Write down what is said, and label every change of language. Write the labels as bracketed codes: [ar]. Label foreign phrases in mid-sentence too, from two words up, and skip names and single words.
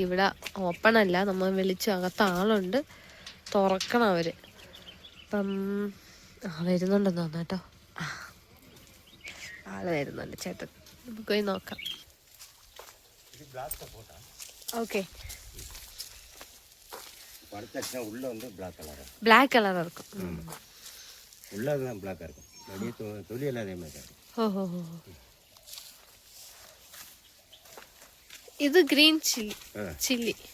[ml] ഇവിടെ ഓപ്പൺ അല്ല, നമ്മൾ വിളിച്ചു. അകത്ത് ആളുണ്ട്, തുറക്കണം അവർ. അപ്പം വരുന്നുണ്ടെന്ന് തോന്നുന്നു കേട്ടോ. ആള് വരുന്നുണ്ട് ചേട്ടൻ. നമുക്ക് പോയി നോക്കാം. ഓക്കെ, [en] black colour [ta] இருக்கும். உள்ளதான் பிளாக்கா இருக்கும், வெளியே தொலியெல்லாம் அதே மாதிரி இருக்கும். ஓஹோ, இது [en] green chilli.